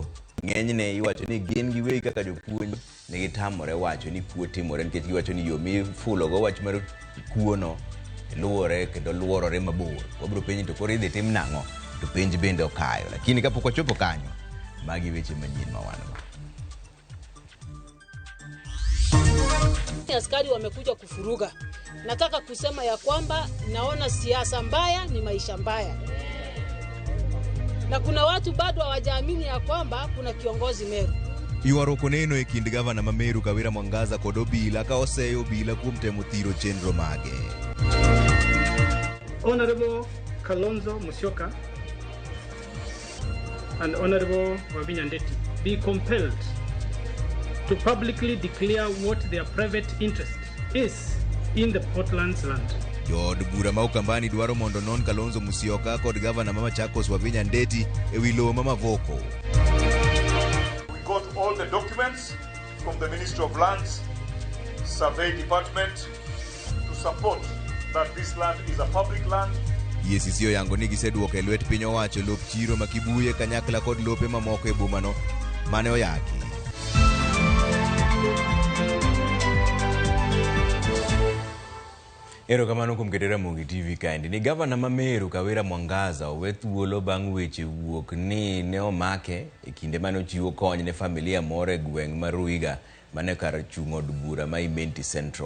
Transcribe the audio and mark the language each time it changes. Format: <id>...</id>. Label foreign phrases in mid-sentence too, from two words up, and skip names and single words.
<luo>Ng'enyne iwacho ni gin giwegi kaka jopuonj ne gitamore wacho ni kuo timore, nikech giwacho ni yo mifulo go wach mar kuo no luore kendo luorore mabor. Wabro penjo to koro idhi tim nang'o? To penj bende okayo, lakini kapok ochopo kanyo, magi weche manyien ma wan go.</luo> <sw>Askari wamekuja kufuruga. Nataka kusema ya kwamba naona siasa mbaya ni maisha mbaya. Na kuna watu bado hawajaamini ya kwamba kuna kiongozi Meru.</sw> <luo>Yuaroko neno e kind gavana ma Meru Kawira Mwangaza kod obila ka oseyo obila kuom temo thiro chenro mage.</luo> <en>Honorable Kalonzo Musyoka and Honorable Wavinya Ndeti be compelled to publicly declare what their private interest is in the Portland's land.</en> <luo>Jod bura ma Ukambani dwaro mondo non Kalonzo Musyoka kod gavana ma Machakos Wavinya Ndeti e wi lowo ma Mavoko.</luo> <en>We got all the documents from the Ministry of Lands, Survey Department to support that this land is a public land.</en> <luo>Yesisio yango ni giseduoko e lwet piny owacho lop chiro ma Kibuye kanyakla kod lope mamoko e bomano mane oyaki. Erokamano kuom keto Ramogi TV kaendi. Ni gavana ma Meru Kawira Mwangaza owe thuolo bang' weche wuok ni ne omake e kinde mane ochiwo kony ne familia moro e gweng' mar Ruiga mane kar chung' od bura ma Imenti Central.</luo>